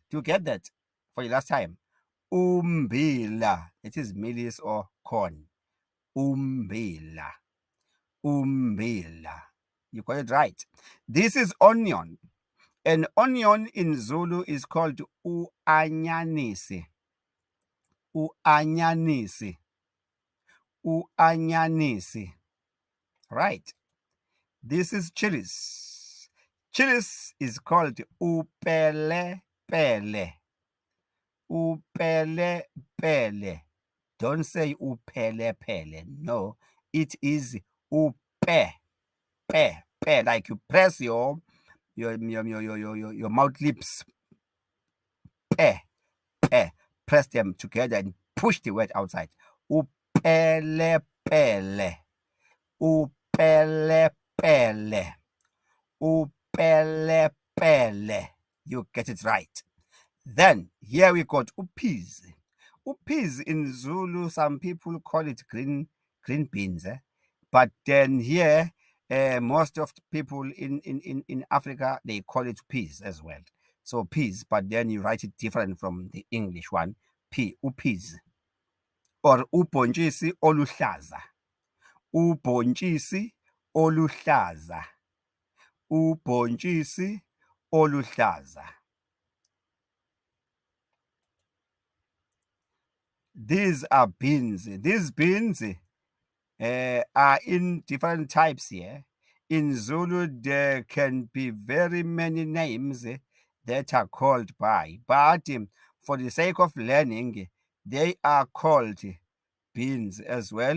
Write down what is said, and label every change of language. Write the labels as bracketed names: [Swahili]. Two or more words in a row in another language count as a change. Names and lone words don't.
[English] Do you get that for the last time? Umbila. It is millis or corn. [Zulu] Umbila. Umbila. [English] You got it right. This is onion. An onion in Zulu is called u-anyanisi. [Zulu] U-anyanisi. U-anyanisi. [English] Right. This is cherries. Cherries is called upele-pele. [Zulu] Upele-pele. [English] Don't say upele-pele. No, it is upe. Pe. Like you press your mouth lips. Pe. Press them together and push the word outside. [Zulu] Upele-pele. Upele-pele. Upele-pele. [English] You get it right. Then here we got upeas. Upeas in Zulu, some people call it green beans. But then here, most of the people in Africa, they call it peas as well. So peas, but then you write it different from the English one. [Zulu] Upeas. Or ubhontshisi oluhlaza. Ubhontshisi oluhlaza. Ubhontshisi oluhlaza. [English] These are beans. These beans are in different types here. In Zulu, there can be very many names that are called by, but for the sake of learning, they are called beans as well.